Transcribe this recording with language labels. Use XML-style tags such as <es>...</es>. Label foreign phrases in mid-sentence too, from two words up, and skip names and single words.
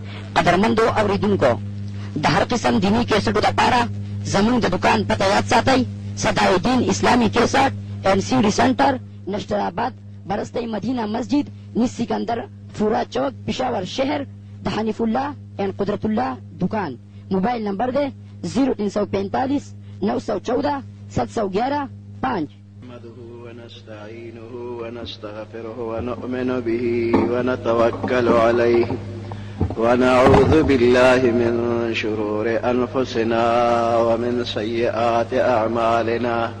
<ps>قدرمندو اوریدونکو د هر قسم دینی کیسټو لپاره زموږ د دکان پته یاد ساتئ. صداالدین اسلامی کیسټ اینڈ سیڈی سینٹر نشتر آباد برستی مدینہ مسجد نس سکندر فورا چوک پشاور شہر د حنیف اللہ اینڈ قدرت اللہ دکان. موبائل نمبر دے 0345 914 711 5.</ps> <ar>نحمده ونستعينه ونستغفره ونؤمن به ونتوكل عليه ونعوذ بالله من شرور أنفسنا ومن سيئات أعمالنا.</ar>